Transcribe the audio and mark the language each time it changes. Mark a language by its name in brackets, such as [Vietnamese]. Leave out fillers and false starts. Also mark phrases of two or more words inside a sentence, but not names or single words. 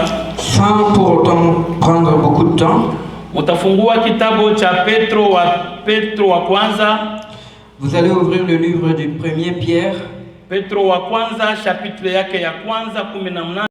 [French] Sans pour autant prendre beaucoup de temps, [Swahili] utafungua kitabu cha Petro wa kwanza. [French] vous allez ouvrir le livre du 1er Pierre. [Swahili] Petro wa kwanza chapitre yake ya kwanza 18.